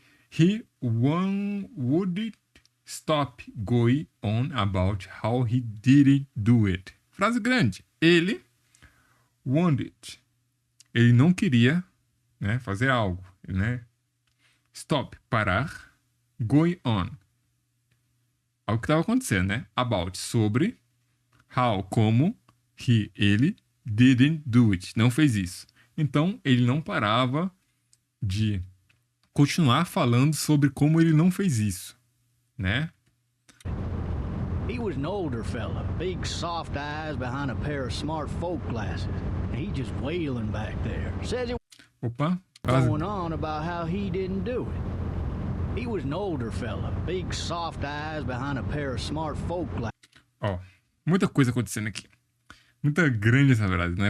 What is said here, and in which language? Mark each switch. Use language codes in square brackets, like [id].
[en] He wouldn't stop going on about how he didn't do it. [pt] Frase grande. Ele wanted. Ele não queria, né, fazer algo, né? Stop, parar. [en] Going on. [pt] Algo que estava acontecendo, né? About, sobre. How, como. Ele [en] didn't do it. [pt] Não fez isso. Então, ele não parava de continuar falando sobre como ele não fez isso, né? [en] He was an older fella, big soft eyes behind a pair of smart folk glasses. And he just wailing back there. Says it Opa. going on about how he didn't do it. He was an older fella, big soft eyes behind a pair of smart folk glasses. [pt] Ó, muita coisa acontecendo aqui. Muita grande, na verdade, né?